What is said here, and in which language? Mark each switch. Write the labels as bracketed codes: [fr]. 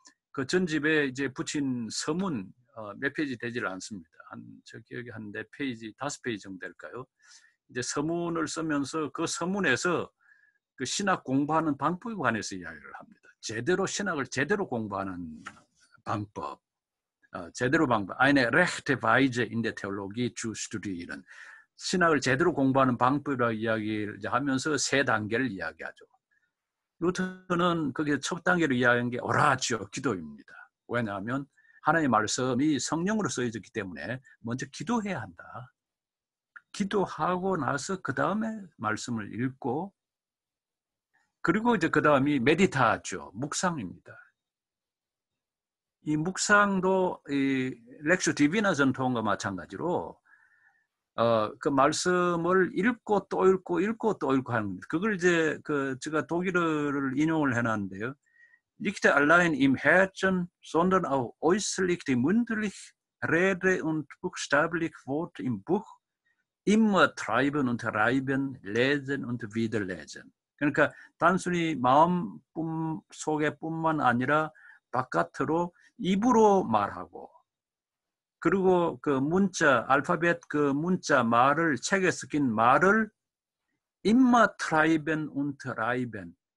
[ko] 그 전집에 이제 붙인 서문 몇 페이지 되질 않습니다. 저 기억에 한 4페이지, 5페이지 정도 될까요? 이제 서문을 쓰면서 그 서문에서 그 신학 공부하는 방법에 관해서 이야기를 합니다. 신학을 제대로 공부하는 방법, 제대로 방법. [de] Eine rechte Weise in der Theologie zu studieren. [ko] 신학을 제대로 공부하는 방법이라고 이야기를 하면서 3단계를 이야기하죠. 루터는 거기에 첫 단계로 이야기한 게 오라지오, 기도입니다. 왜냐하면 하나님의 말씀이 성령으로 쓰여졌기 때문에 먼저 기도해야 한다. 기도하고 나서 그 다음에 말씀을 읽고, 그리고 이제 그 다음이 메디타죠, 묵상입니다. 이 묵상도 이 렉슈 디비나 전통과 마찬가지로 그 말씀을 읽고 또 읽고 하는 겁니다. 그걸 이제 제가 독일어를 인용을 해놨는데요. [de] Nicht allein im Herzen, sondern auch äußerlich die mündlich Rede und buchstäblich Wort im Buch immer treiben und reiben, lesen und wieder lesen. [ko] 그러니까 단순히 마음 속에뿐만 아니라 바깥으로 입으로 말하고, 그리고 그 문자, 알파벳 그 문자 말을, 책에 쓰인 말을 [de] immer treiben und reiben.